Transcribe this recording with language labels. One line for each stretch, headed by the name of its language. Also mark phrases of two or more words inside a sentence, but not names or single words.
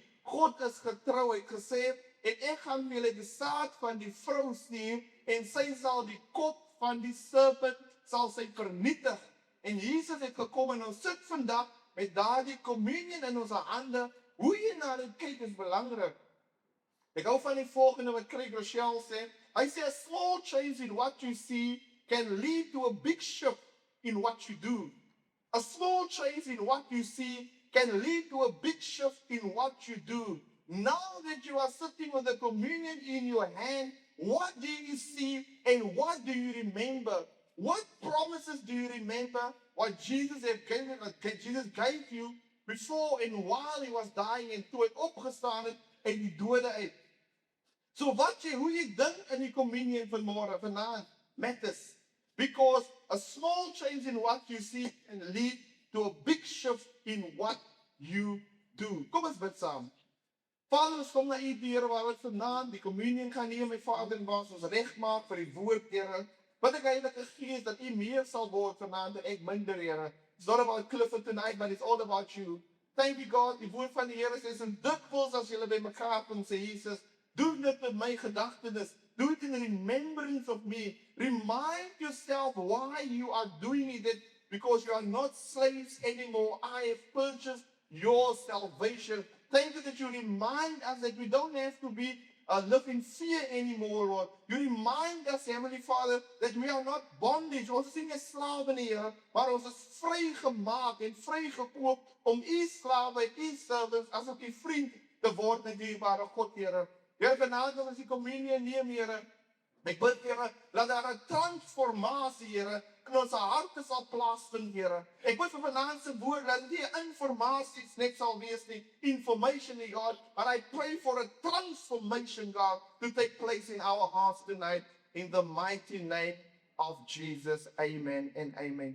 Afrikaans: God is getrou, hy het gesê, en ek gaan julle die saad van die vrou stuur en sy sal die kop van die serpent sal sy vernietig. En Jesus het gekom en ons sit vandag met daardie communion in ons hande. Hoe jy na dit kyk is belangrik. Ek hou van die volgende wat Craig Rochelle sê. Hy sê,
English: a small change in what you see can lead to a big shift in what you do. A small change in what you see can lead to a big shift in what you do. Now that you are sitting with the communion in your hand, what do you see and what do you remember? What promises do you remember? What Jesus gave you before and while he was dying
Afrikaans: en toe het opgestaan het uit die dode uit. So hoe jy dink in die communion vanaand matters.
English: Because a small change in what you see can lead to a big shift in what you do.
Afrikaans: Kom ons bid saam. Vader, ons kom na u, Here, waar ons vanaand die communion gaan neem, my Vader en Baas, ons regmaak vir die woord, Here. Wat ek Heilige Gees, dat u meer sal word vanaand en ek minder, Here.
English: It's not about Clifford tonight, but it's all about you. Thank you, God.
Afrikaans: Die woord van die Here sê, en dikwels as julle by mekaar kom, sê Jesus, doen dit met my gedagtenis.
English: Do it in remembrance of me. Remind yourself why you are doing it, because you are not slaves anymore. I have purchased your salvation. Thank you that you remind us that we don't have to be live in fear anymore, Lord. You remind us, Heavenly Father, that we are not bondage.
Afrikaans: Ons is nie meer slawe nie, Here, maar ons is vrygemaak en vrygekoop om u slawe, u servants, as ook u vriend te word met dierbare God, Here. Here, vanaand as die communion neem, Here, ek bid, Here, laat daar 'n transformasie, Here, in ons harte sal plaasvind, Here. Ek bid vir vanaand se woord, dat die informasies net sal wees nie,
English: information, God, but I pray for a transformation, God, to take place in our hearts tonight, in the mighty name of Jesus. Amen and amen.